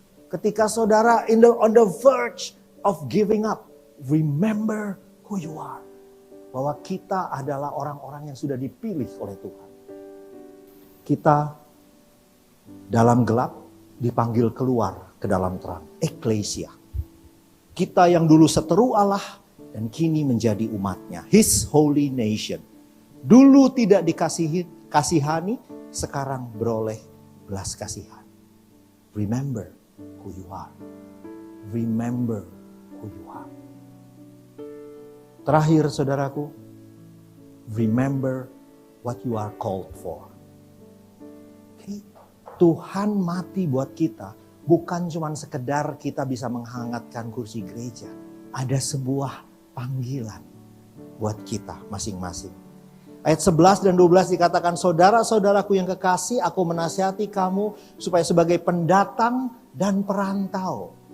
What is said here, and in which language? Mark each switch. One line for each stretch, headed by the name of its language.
Indonesian: Ketika saudara
English: on the verge of giving up. Remember who you are.
Indonesian: Bahwa kita adalah orang-orang yang sudah dipilih oleh Tuhan. Kita dalam gelap dipanggil keluar ke dalam terang. Eklesia. Kita yang dulu seteru Allah dan kini menjadi umatnya.
English: His holy nation.
Indonesian: Dulu tidak kasihani, sekarang beroleh belas kasihan.
English: Remember who you are. Remember who you are.
Indonesian: Terakhir saudaraku,
English: remember what you are called for. Okay?
Indonesian: Tuhan mati buat kita, bukan cuma sekedar kita bisa menghangatkan kursi gereja. Ada sebuah panggilan buat kita masing-masing. Ayat 11 dan 12 dikatakan, saudara-saudaraku yang kekasih, aku menasihati kamu supaya sebagai pendatang dan perantau.